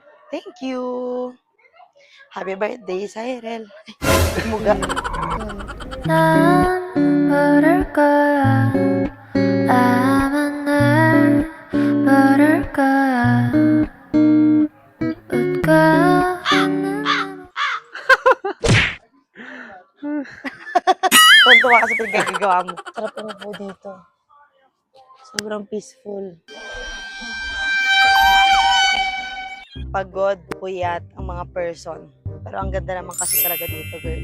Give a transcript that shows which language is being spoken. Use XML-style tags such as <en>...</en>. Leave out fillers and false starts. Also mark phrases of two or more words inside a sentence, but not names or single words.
<en>Thank you. Happy birthday, Cyril. Muga.</en> <ko>난 모를 거야 아마 날 모를 거야 웃고 있는</ko> <tl>Tuntua ka sa pinagagawa mo. Sarap ano po dito. Sobrang peaceful. Pagod, puyat ang mga person. Pero ang ganda naman kasi talaga dito, girl.</tl>